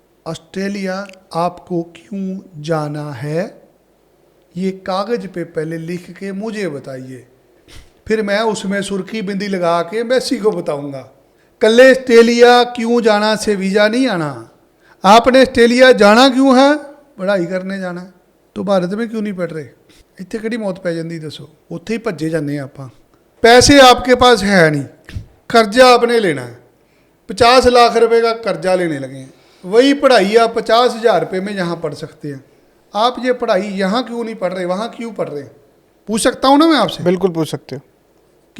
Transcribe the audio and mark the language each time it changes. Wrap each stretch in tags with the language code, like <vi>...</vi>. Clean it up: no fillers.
<hi>Australia आपको क्यों जाना है, ये कागज पे पहले लिख के मुझे बताइए, फिर मैं उसमें सुर्खी बिंदी लगा के मैसी को बताऊंगा।</hi> <pa>कल्ले ऑस्ट्रेलिया क्यों जाना से वीज़ा नहीं आना।</pa> <hi>आपने ऑस्ट्रेलिया जाना क्यों है, पढ़ाई करने जाना है, तो भारत में क्यों नहीं पढ़ रहे।</hi> <pa>ਇੱਥੇ ਕਿਹੜੀ ਮੌਤ ਪੈ ਜਾਂਦੀ ਦੱਸੋ, ਉੱਥੇ ਹੀ ਭੱਜੇ ਜਾਂਦੇ ਆ ਆਪਾਂ।</pa> <hi>पैसे आपके पास है नहीं, कर्जा आपने लेना है, 50 लाख रुपए का कर्जा लेने लगे हैं, वही पढ़ाई आप 50,000 रुपये में यहाँ पढ़ सकते हैं। आप ये पढ़ाई यहाँ क्यों नहीं पढ़ रहे, वहाँ क्यों पढ़ रहे। पूछ सकता हूँ ना मैं आपसे। बिल्कुल पूछ सकते हो</hi>